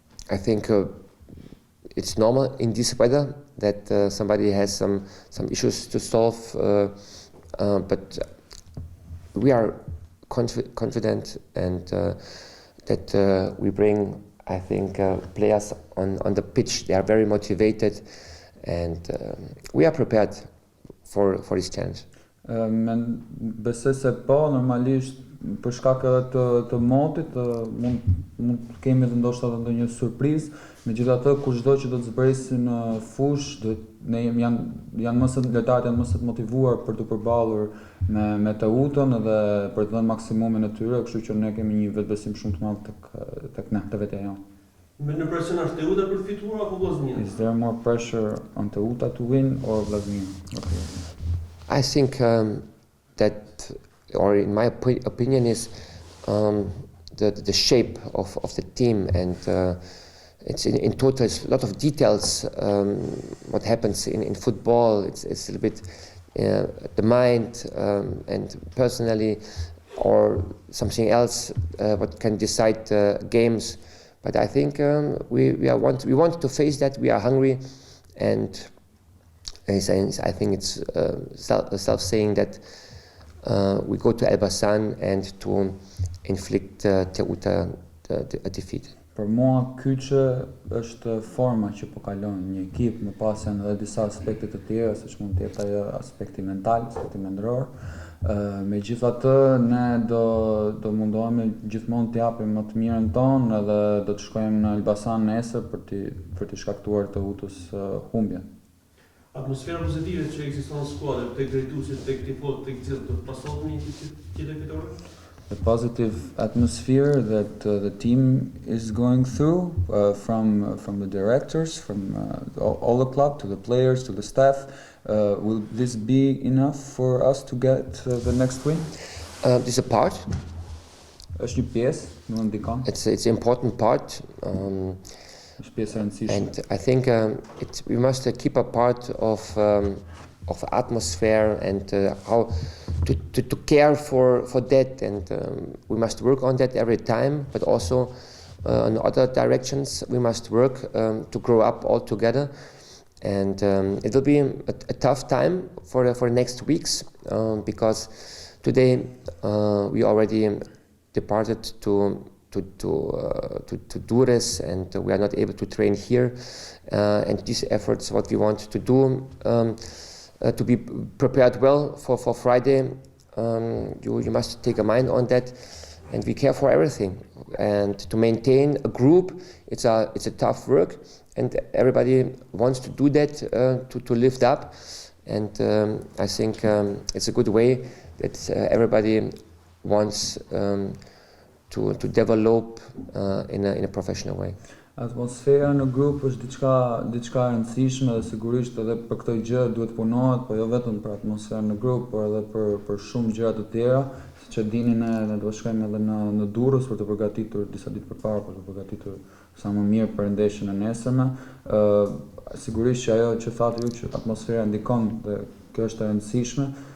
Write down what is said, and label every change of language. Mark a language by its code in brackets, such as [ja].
[en] I think it's normal in this weather that somebody has some issues to solve, but we are confident and that we bring, I think, players on the pitch. They are very motivated, and we are prepared for this challenge. [sq] Besoj se po, normalisht për shkak të motit mund të kemi edhe ndoshta edhe ndonjë surprizë. Megjithatë, kushdo që do të zbresi në fushë, lojtarët janë më së motivuar për të përballur me Teutën dhe për të dhënë maksimumin e tyre, kështu që ne kemi një vetbesim shumë të madh tek ne, te vetja jonë. Në presion është Teuta për të fituar apo Vllaznia? [en] Is there more pressure on Teuta to win or Vllaznia? I think that, or in my opinion, is the shape of the team, and it's in total it's a lot of details. What happens in football, it's a little bit the mind and personally, or something else what can decide games. But I think we want to face that. We are hungry, and I think it's self-saying that we go to Elbasan and to inflict Teuta a defeat. [sq] Për mua kyçe është forma që po kalon një ekip, më pas janë edhe disa aspekte të tjera, siç mund të jetë ajo aspekti mental, aspekti mendror. Megjithatë, ne do mundohemi gjithmonë të japim më të mirën tonë edhe do të shkojmë në Elbasan nesër për të shkaktuar Teutës humbje. Atmosfera pozitive që ekziston në skuadër, tek drejtuesit, tek tifozët, tek gjithë, do të pasohet një tjetër fitore? [en] The positive atmosphere that the team is going through, from the directors, from all the club, to the players, to the staff, will this be enough for us to get the next win? This is a part. [sq] Është një pjesë, nuk ndikon. [en] It's an important part. [sq] Është pjesë e rëndësishme. [en] And I think we must keep a part of atmosphere and how to care for that, and we must work on that every time, but also in other directions we must work to grow up all together. And it will be a tough time for the next weeks, because today we already departed to do this, and we are not able to train here, and these efforts what we want to do to be prepared well for Friday. You must take a mind on that, and we care for everything. And to maintain a group, it's a tough work, and everybody wants to do that to lift up. And I think it's a good way that everybody wants to develop in a professional way. [sq] Atmosfera në grup është diçka e rëndësishme dhe sigurisht edhe për këtë gjë duhet punohet, po jo vetëm për atmosferën në grup, por edhe për shumë gjëra të tjera, siç e dini ne do shkojmë edhe në Durrës për të përgatitur disa ditë përpara për të përgatitur sa më mirë për ndeshjen e nesërme. Sigurisht që ajo që thatë ju që atmosfera ndikon dhe kjo është e rëndësishme.